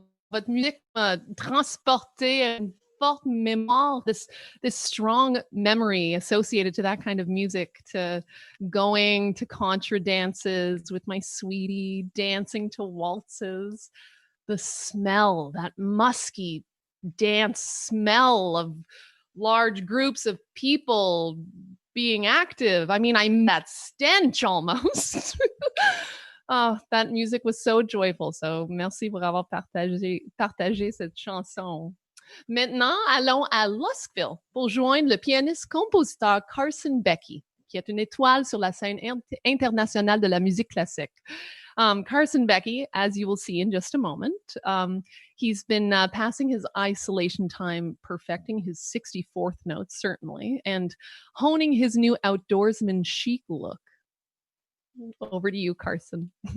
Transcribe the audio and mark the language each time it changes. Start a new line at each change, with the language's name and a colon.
French: Votre musique m'a transporté à une forte mémoire,
English: this strong memory associated to that kind of music, to going to contra dances with my sweetie, dancing to waltzes, the smell, that musky dance smell of large groups of people being active. I mean, I'm that stench almost. Oh, that music was so joyful.
French: So, merci pour avoir partagé cette chanson. Maintenant, allons à Luskville pour joindre le pianiste-compositeur Carson Becke, qui est une étoile sur la scène internationale de la musique classique.
English: Carson Becke, as you will see in just a moment, he's been passing his isolation time perfecting his 64th notes, certainly, and honing his new outdoorsman chic look. Over to you, Carson.